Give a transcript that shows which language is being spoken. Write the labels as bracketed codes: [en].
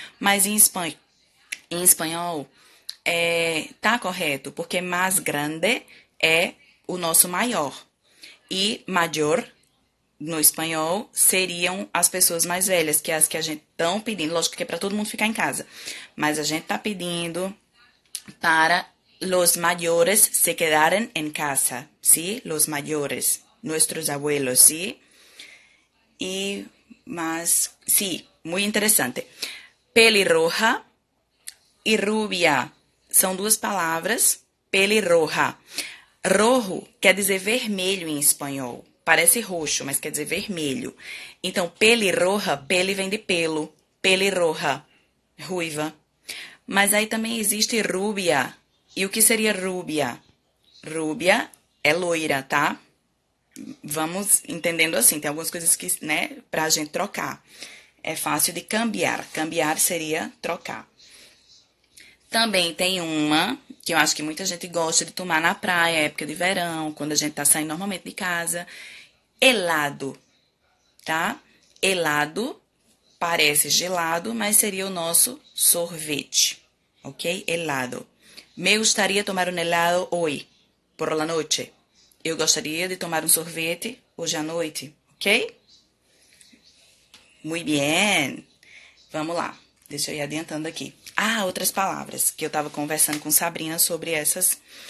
[pt] Mas em espanhol, tá correto, porque mais grande é o nosso maior. E maior, no espanhol, seriam as pessoas mais velhas, que é as que a gente estão pedindo. Lógico que é para todo mundo ficar em casa. Mas a gente tá pedindo para [es] los mayores se quedaran en casa, ¿sí? Los mayores, nuestros abuelos, ¿sí? Y más, sí, muy interesante. [pt] Pelirroja e rubia são duas palavras. Pelirroja. Rojo quer dizer vermelho em espanhol. Parece roxo, mas quer dizer vermelho. Então, pelirroja, pele vem de pelo. Pelirroja, ruiva. Mas aí também existe rúbia. E o que seria rúbia? Rúbia é loira, tá? Vamos entendendo assim. Tem algumas coisas que, né, pra gente trocar. É fácil de cambiar. Cambiar seria trocar. Também tem uma que eu acho que muita gente gosta de tomar na praia, época de verão, quando a gente tá saindo normalmente de casa. Helado, tá? Helado parece gelado, mas seria o nosso sorvete, ok? [es] Helado. Me gustaría tomar um helado [pt] hoje, [es] por la noche. [pt] Eu gostaria de tomar um sorvete hoje à noite, ok? Muito bem. Vamos lá. Deixa eu ir adiantando aqui. Ah, outras palavras que eu estava conversando com Sabrina sobre essas.